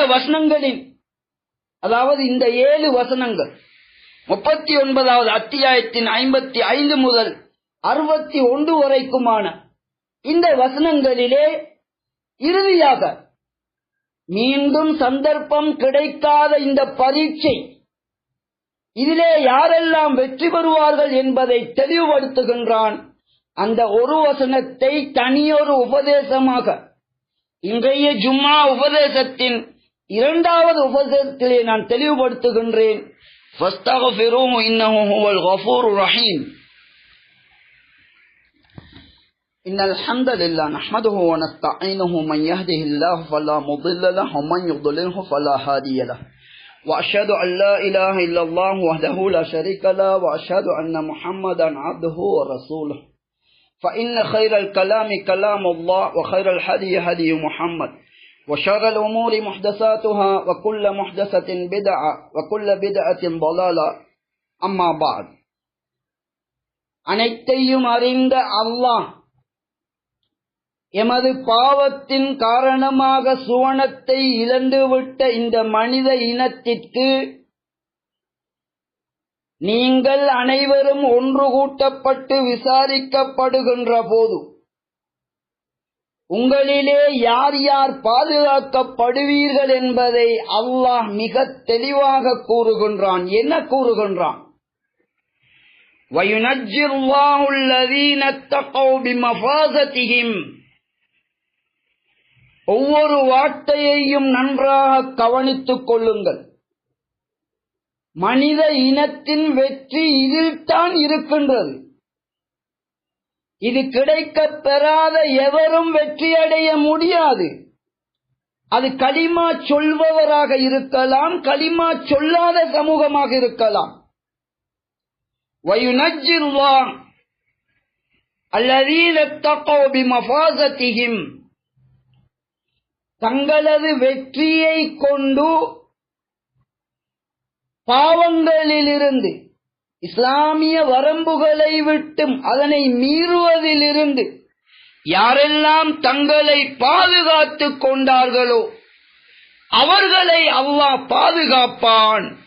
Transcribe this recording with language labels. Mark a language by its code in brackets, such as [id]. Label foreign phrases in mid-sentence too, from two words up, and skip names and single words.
[ta] வசனங்களின், அதாவது இந்த 7 வசனங்கள் 39வது அத்தியாயத்தின் 55 முதல் 61 வரைக்குமான இந்த வசனங்களிலே இறுதியாக மீண்டும் சந்தர்ப்பம் கிடைக்காத இந்த பரீட்சை, இதிலே யாரெல்லாம் வெற்றி பெறுவார்கள் என்பதை தெளிவுபடுத்துகின்றான். அந்த ஒரு வசனத்தை தனியொரு உபதேசமாக இன்றைய ஜும்மா உபதேசத்தின் 2வது உபதேசத்திலே நான் தெளிவுபடுத்துகின்றேன். [ar] فاستغفروه إنه هو الغفور الرحيم. إن الحمد لله نحمده ونستعينه من يهده الله فلا مضل له ومن يضلله فلا هادي له وأشهد أن لا إله إلا الله وحده لا شريك له وأشهد أن محمدا عبده ورسوله فإن خير الكلام كلام الله وخير الهدي هدي محمد وشر الأمور محدثاتها وكل محدثة بدعة وكل بدعة ضلالة أما بعد. [ta] அனைத்தையும் அறிந்த அல்லாஹ் எமது பாவத்தின் காரணமாக சுவனத்தை இழந்துவிட்ட இந்த மனித இனத்திற்கு நீங்கள் அனைவரும் ஒன்று கூட்டப்பட்டு விசாரிக்கப்படுகின்ற போது உங்களிலே யார் யார் பாதுகாக்கப்படுவீர்கள் என்பதை அல்லாஹ் மிக தெளிவாக கூறுகின்றான். என்ன கூறுகின்றான்? [ar] وَيُنَجِّي اللَّهُ الَّذِينَ اتَّقَوْا بِمَفَازَتِهِمْ. [ta] ஒவ்வொரு வார்த்தையையும் நன்றாக கவனித்துக் கொள்ளுங்கள். மனித இனத்தின் வெற்றி இதில்தான் இருக்கின்றது. இது கிடைக்கப் பெறாத எவரும் வெற்றியடைய முடியாது. அது கலிமா சொல்பவராக இருக்கலாம், கலிமா சொல்லாத சமூகமாக இருக்கலாம். [ar] وَيُنَجِّي اللَّهُ الَّذِينَ اتَّقَوْا بِمَفَازَتِهِمْ. [ta] தங்களது வெற்றியை கொண்டு பாவங்களிலிருந்து, இஸ்லாமிய வரம்புகளை விட்டும் அதனை மீறுவதிலிருந்து யாரெல்லாம் தங்களை பாதுகாத்துக் கொண்டார்களோ அவர்களை அல்லாஹ் பாதுகாப்பான்.